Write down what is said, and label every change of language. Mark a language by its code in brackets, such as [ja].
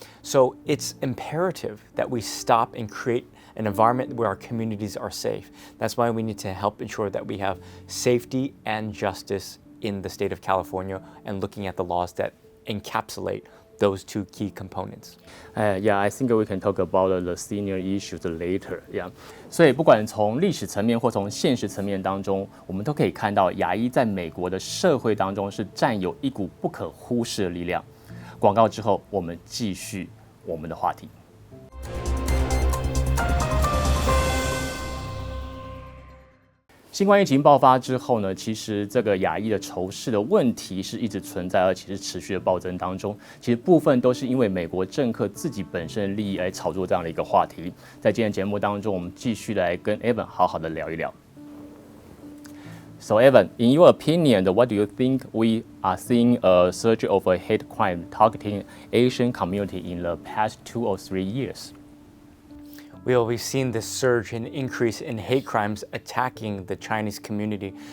[en] So it's imperative that we stop and create an environment where our communities are safe. That's why we need to help ensure that we have safety and justice in the state of California and looking at the laws that encapsulate those two key components. Yeah, I think we can talk about the senior issues later. Yeah. [zh] 所以不管从历史层面或从现实层面当中，我们都可以看到亚裔在美国的社会当中是占有一股不可忽视的力量。广告之后，我们继续我们的话题。新冠疫情爆发之后呢，其实这个亚裔的仇视的问题是一直存在，而且是持续的暴增当中。其实部分都是因为美国政客自己本身的利益来炒作这样的一个话题。在今天节目当中，我们继续来跟 Evan 好好的聊一聊。 [en] So Evan, in your opinion, what do you think we are seeing a surge of a hate crime targeting Asian community in the past 2 or 3 years? We've seen this surge and increase in hate crimes attacking the Chinese community.